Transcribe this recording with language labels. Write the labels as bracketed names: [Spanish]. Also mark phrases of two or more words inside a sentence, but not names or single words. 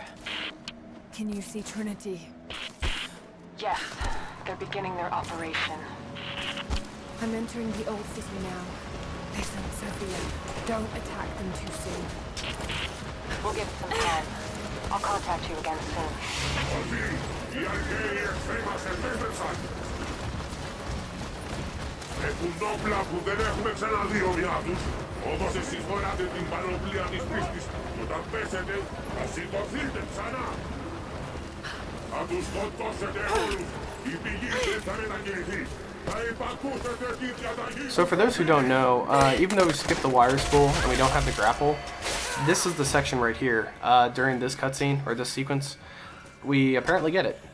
[English] Can you see Trinity? Yes, they're beginning their operation. I'm entering the old city now. Listen, Sophia, don't attack them too soon. We'll give it some time. I'll contact you again soon. [Greek] Έχουν όπλα που δεν έχουμε ξαναδεί ομοιά τους. Όπως εσείς φοράτε την πανοπλία της πίστης, και όταν πέσετε θα σηκωθείτε ξανά. [English] So for those who don't know, even though we skipped the wire spool and we don't have the grapple, this is the section right here. During this cutscene, or this sequence, we apparently get it.